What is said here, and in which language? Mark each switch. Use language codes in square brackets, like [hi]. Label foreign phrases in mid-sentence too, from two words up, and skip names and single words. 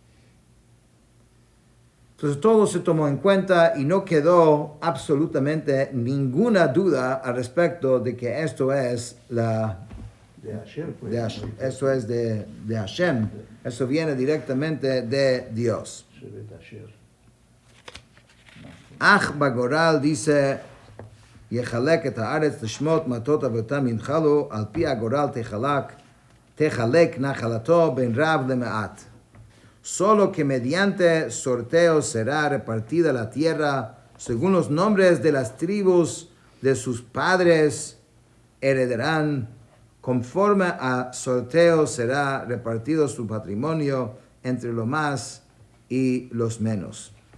[es] Entonces todo se tomó en cuenta y no quedó absolutamente ninguna duda al respecto de que esto es eso es de Hashem. Eso viene directamente de Dios. [he] אך בגורל dice: יחלק את הארץ לשמות מטות אבותם ינחלו, על פי הגורל תחלק נחלתו בין רב למעט. [es] Solo que mediante sorteo será repartida la tierra según los nombres de las tribus de sus padres heredarán. Conforme a sorteo será repartido su patrimonio entre los más y los menos.